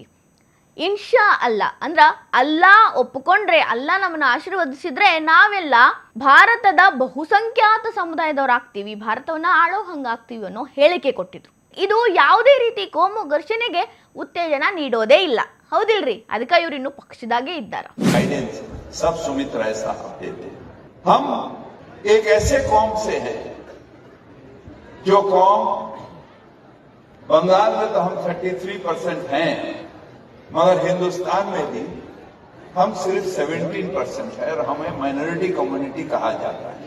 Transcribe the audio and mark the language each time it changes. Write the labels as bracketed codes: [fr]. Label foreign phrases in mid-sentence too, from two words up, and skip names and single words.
[ar] إن شاء الله [kn] ಅಂದ್ರ ಅಲ್ಲಾ ಒಪ್ಪಿಕೊಂಡ್ರೆ, ಅಲ್ಲಾ ನಮ್ಮನ್ನ ಆಶೀರ್ವದಿಸಿದ್ರೆ ನಾವೆಲ್ಲ ಭಾರತದ ಬಹುಸಂಖ್ಯಾತ ಸಮುದಾಯದವರಾಗ್ತೀವಿ, ಭಾರತವನ್ನ ಆಳೋ ಹಂಗಾಗ್ತೀವಿ ಅನ್ನೋ ಹೇಳಿಕೆ ಕೊಟ್ಟಿದ್ರು. ಇದು ಯಾವುದೇ ರೀತಿ ಕೋಮು ಘರ್ಷಣೆಗೆ ಉತ್ತೇಜನ ನೀಡೋದೇ ಇಲ್ಲ, ಹೌದಿಲ್ರಿ? ಅದಕ್ಕೆ ಇವ್ರು ಇನ್ನು ಪಕ್ಷದಾಗೆ ಇದ್ದಾರ. [hi] एक ऐसे कौम से है जो कौम बंगाल में तो हम 33% हैं, मगर हिंदुस्तान में भी हम सिर्फ 17% है और हमें [en] minority community [hi] कहा जाता है।